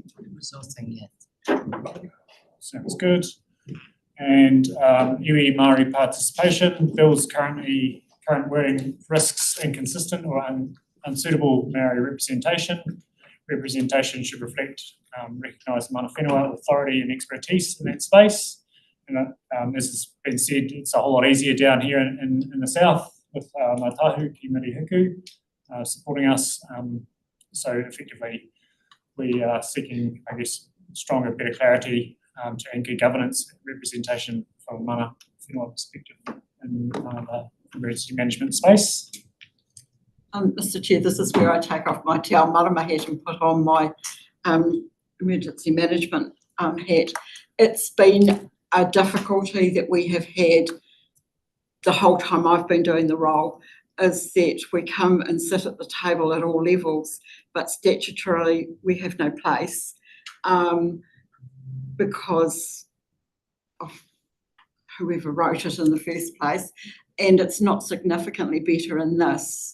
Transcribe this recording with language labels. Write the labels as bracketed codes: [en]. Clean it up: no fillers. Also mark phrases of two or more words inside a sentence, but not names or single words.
[en] Resourcing, yes. Sounds good. And [mi] iwi Māori [en] participation, Bill's current wording risks inconsistent or unsuitable Māori representation. Representation should reflect recognised [mi] mana whenua [en] authority and expertise in that space. And as has been said, it's a whole lot easier down here in the south with Ngā Tahu ki Mirihiku supporting us. So effectively, we are seeking, I guess, stronger, better clarity to anchor governance representation from a [mi] mana whenua [en] perspective in the emergency management space. Mr. Chair, this is where I take off my [mi] te ao marama [en] hat and put on my emergency management hat. It's been a difficulty that we have had the whole time I've been doing the role, is that we come and sit at the table at all levels, but statutorily we have no place because of whoever wrote it in the first place, and it's not significantly better in this.